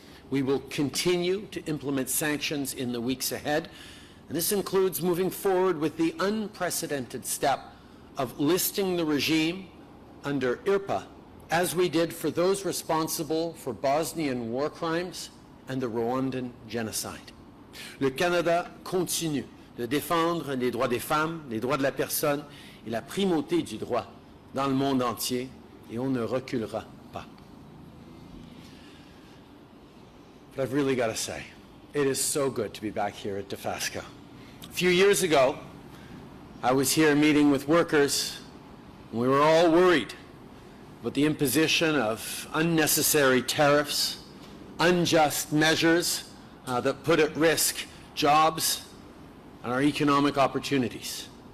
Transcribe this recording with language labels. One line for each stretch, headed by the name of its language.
English: We will continue to implement sanctions in the weeks ahead, and this includes moving forward with the unprecedented step of listing the regime under IRPA, as we did for those responsible for Bosnian war crimes and the Rwandan genocide.
French: Le Canada continue de défendre les droits des femmes, les droits de la personne et la primauté du droit dans le monde entier, et on ne reculera pas.
English: But I've really got to say, it is so good to be back here at Dofasco. A few years ago, I was here meeting with workers, and we were all worried about the imposition of unnecessary tariffs, unjust measures that put at risk jobs and our economic opportunities.